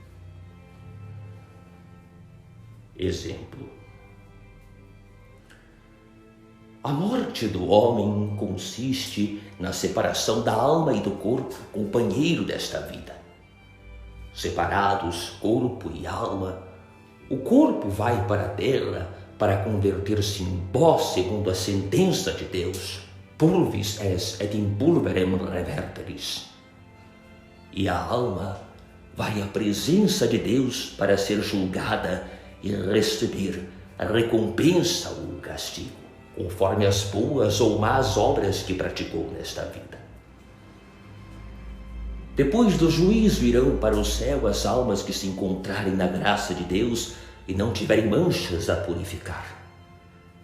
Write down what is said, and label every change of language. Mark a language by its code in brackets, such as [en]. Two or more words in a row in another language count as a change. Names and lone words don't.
[pt] Exemplo: a morte do homem consiste na separação da alma e do corpo, companheiro desta vida. Separados, corpo e alma, o corpo vai para a terra para converter-se em pó segundo a sentença de Deus, [la] pulvis es et in pulverem reverteris. [pt] E a alma vai à presença de Deus para ser julgada e receber a recompensa ou o castigo, conforme as boas ou más obras que praticou nesta vida. Depois do juízo irão para o céu as almas que se encontrarem na graça de Deus e não tiverem manchas a purificar.